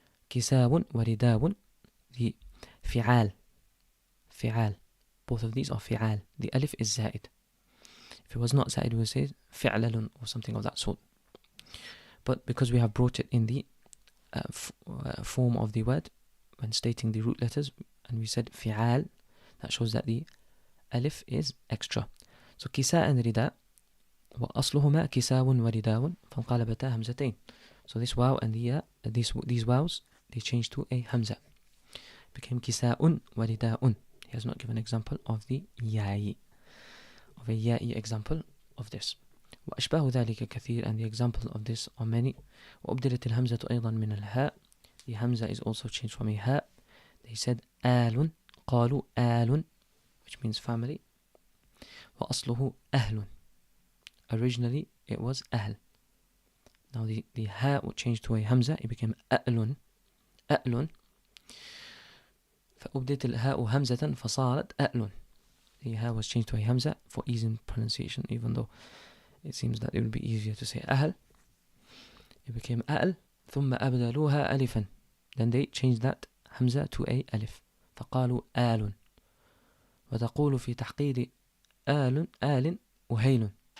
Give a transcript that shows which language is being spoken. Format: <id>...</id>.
<en>Kisawun wa ridawun. The fi'al. Both of these are fi'al. The alif is zaid. If it was not zaid, we would say fi'lalun or something of that sort. But because we have brought it in the form of the word when stating the root letters, and we said fi'al, that shows that the alif is extra. So kisa and rida,</en> <ar>وأصلهما كساو ورداو فانقلبتا همزتين.</ar> <en>So this waw and the ya, these waws, they changed to a hamza. Became kisa'un warida'un. He has not given an example of the ya'i, of a ya'i example of this.</en> <ar>وأشباه ذلك كثير,</ar> <en>and the example of this are many.</en> <ar>وأبدلت الهمزة أيضا من الهاء.</ar> <en>The hamza is also changed from a ha. They said آل,</en> <ar>قالوا آل,</ar> <en>which means family.</en> <ar>وأصله أهل.</ar> <en>Originally it was أهل. Now the ha would change to a hamza. It became أأل.</en> <ar>فأبدلت الهاء همزة فصارت أأل.</ar> <en>The ha was changed to a hamza for ease in pronunciation, even though it seems that it would be easier to say أهل. It became أأل.</en> <ar>ثم أبدلوها ألفا.</ar> <en>Then they changed that hamza to a alif.</en> <ar>فقالوا آل. وتقول في تحقير آل وهيل.</ar>